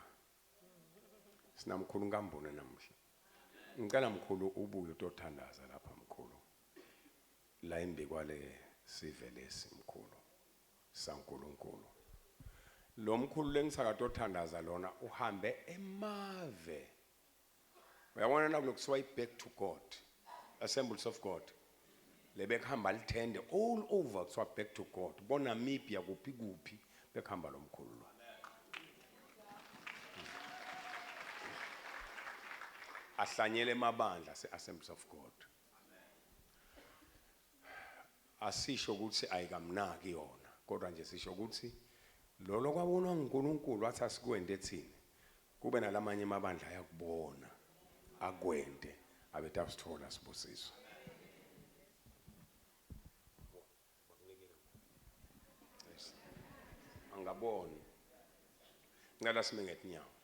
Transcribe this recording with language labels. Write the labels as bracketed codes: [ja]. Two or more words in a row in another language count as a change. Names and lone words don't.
[ss] sinamkhulu ngambone namhla ngicela mkhulu ubuye utothandaza lapha mkhulu la imbi kwale sive lesi mkhulu saNkulunkulu lo mkhulu lengisakatothandaza lona uhambe emave uyabona nakulokuthiwa [en] back to God [ss] Assemblies of God lebekhamba lithende [en] all over [ss] kuthiwa [en] back to God [ss] bona Namibia kuphi bekhamba lo mkhulu lo ahlanyele emabandla se-Assemblies of God asisho ukuthi ayikamnaki yona kodwa nje sisho ukuthi lolo kwabonwa uNkulunkulu wathi asikwende ethini kube nalamanye amabandla ayakubona akwende abethu asithola sibusiswa angaboni ngala sime ngetinyawo